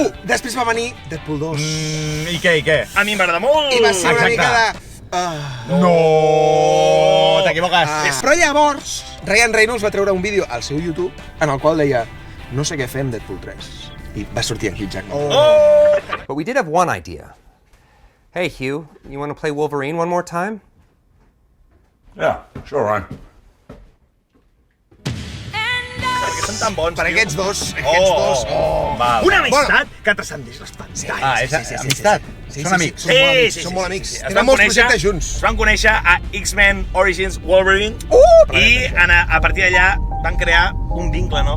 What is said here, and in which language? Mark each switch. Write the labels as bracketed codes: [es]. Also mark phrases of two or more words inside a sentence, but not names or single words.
[ca] Després va venir Deadpool 2. I què? A mi m'agrada molt! I va ser una Exacte. mica de... No! T'equivoques. Però llavors, Ryan Reynolds va treure un vídeo al seu YouTube en el qual deia no sé què fer amb Deadpool 3. I va sortir en Hugh Jackman. [en] But we did have one idea. Hey, Hugh, you want to play Wolverine one more time? Yeah, sure, Ryan. [ca] Que són tan bons, Per tio. aquests dos. Val. Una amistat que transcendeix les pantalles. Ah, és amistat? Són amics? Són molt amics. Es Tenen van molts conèixer- projectes junts. Es van conèixer a X-Men Origins Wolverine i a partir d'allà van crear un vincle, no?